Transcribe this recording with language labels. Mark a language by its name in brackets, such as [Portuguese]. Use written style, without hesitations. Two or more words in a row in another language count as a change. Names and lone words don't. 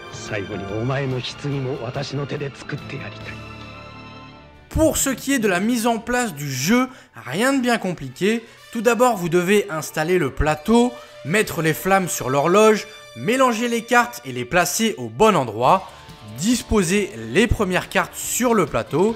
[Japanese] 最後にお前の棺も私の手で作ってやりたい。 [French] Pour ce qui est de la mise en place du jeu, rien de bien compliqué. Tout d'abord, vous devez installer le plateau, mettre les flammes sur l'horloge, mélanger les cartes et les placer au bon endroit, disposer les premières cartes sur le plateau.